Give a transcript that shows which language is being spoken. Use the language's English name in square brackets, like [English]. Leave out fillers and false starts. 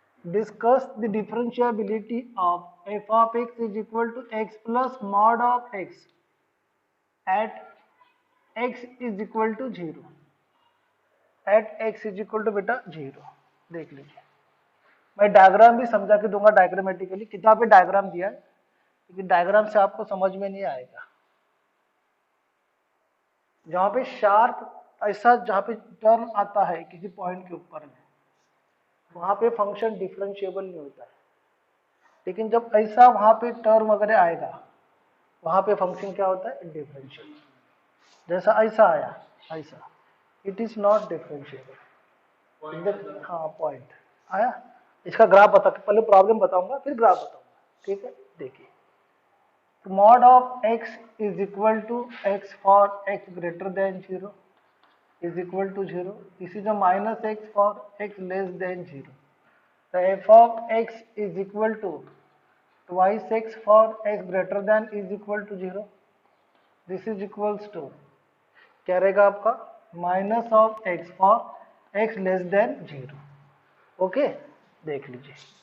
[English] Discuss the differentiability of f of x is equal to x plus mod of x at x is equal to 0, at x is equal to बेटा 0। [Hindi] देख लीजिए, मैं diagram भी समझा के दूंगा diagrammatically, किताब पे डायग्राम दिया है, लेकिन डायग्राम से आपको समझ में नहीं आएगा। जहाँ पे शार्प ऐसा, जहाँ पे टर्म आता है किसी पॉइंट के ऊपर में, वहां पे फंक्शन डिफरेंशिएबल नहीं होता है, लेकिन जब ऐसा वहां पे टर्म वगैरह आएगा, वहां पे फंक्शन क्या होता है, डिफरेंशिएबल। जैसा ऐसा आया, ऐसा, [English] It is not differentiable. [Hindi] हाँ पॉइंट आया, इसका ग्राफ बता, पहले प्रॉब्लम बताऊंगा फिर ग्राफ बताऊंगा, ठीक है। देखिए, [English] mod of x is equal to x for x greater than 0 is equal to 0. This is a minus x for x less than 0. The f of x is equal to twice x for x greater than is equal to 0. This is equals to [Hindi] क्या रहेगा आपका, [English] Minus of x for x less than 0। [Hindi] Okay, देख लीजिए।